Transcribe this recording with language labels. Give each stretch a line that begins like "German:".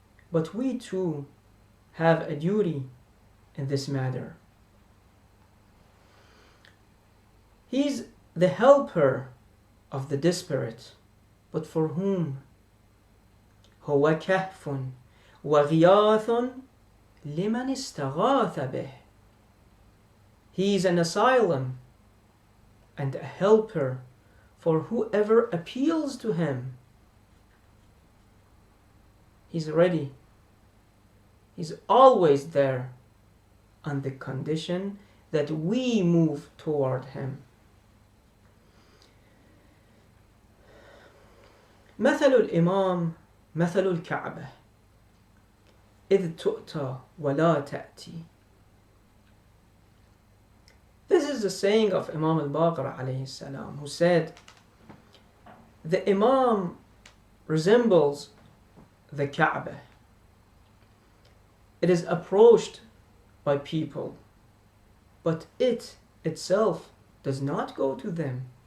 English: But we too have a duty in this matter. He's the helper of the desperate, but for whom?
Arabic: هو كهف وغياث لمن استغاث به.
English: He is an asylum and a helper for whoever appeals to him. He's ready. He's always there on the condition that we move toward him.
Arabic: مثل الإمام مثل الكعبة إذ تؤتى ولا تأتي.
English: This is the saying of Imam al-Baqir alayhi salam, who said, the Imam resembles the Kaaba. It is approached by people, but it itself does not go to them.